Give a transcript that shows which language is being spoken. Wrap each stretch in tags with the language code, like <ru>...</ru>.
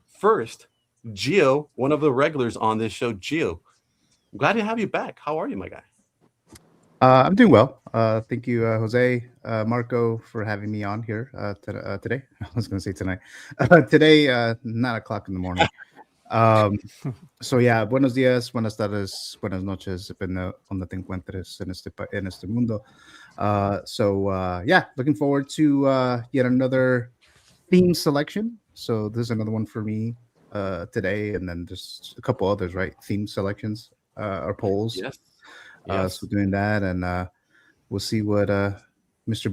<en>First, Gio, one of the regulars on this show. Gio, I'm glad to have you back. How are you, my guy? I'm doing well. Thank you, Jose, Marco, for having me on here today. I was going to say tonight. Today, 9 o'clock in the morning. So yeah,</en> <es>buenos días, buenas tardes, buenas noches, depende donde te encuentres en este mundo.</es> <en>Yeah, looking forward to yet another theme selection. So this is another one for me today, and then just a couple others, right? Theme selections or polls. Yes. So doing that, and we'll see what Mr.</en>